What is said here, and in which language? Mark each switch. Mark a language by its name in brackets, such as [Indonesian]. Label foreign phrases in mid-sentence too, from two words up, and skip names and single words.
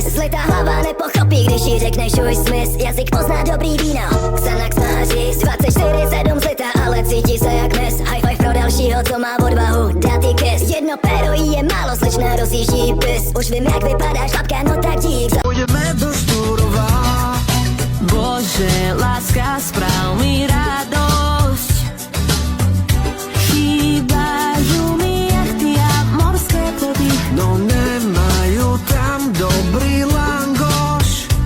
[Czech] Zlitá hlava nepochopí, když jí řekneš už smysl. Jazyk pozná dobrý víno, Xanax máří. Z 24/7 zlitá, ale cítí se jak mis. [English] High five [Czech] pro dalšího, co má odvahu dát jí kiss. Jedno péro jí je málo, slečna rozjíždí pis. Už vím, jak vypadáš, šlapka, no tak dík. Půjdeme do Štúrova. [Slovak] Bože, láska, správ mi radosť. Chýbajú mi jachty a morské plody. No nemajú tam dobrý langoš.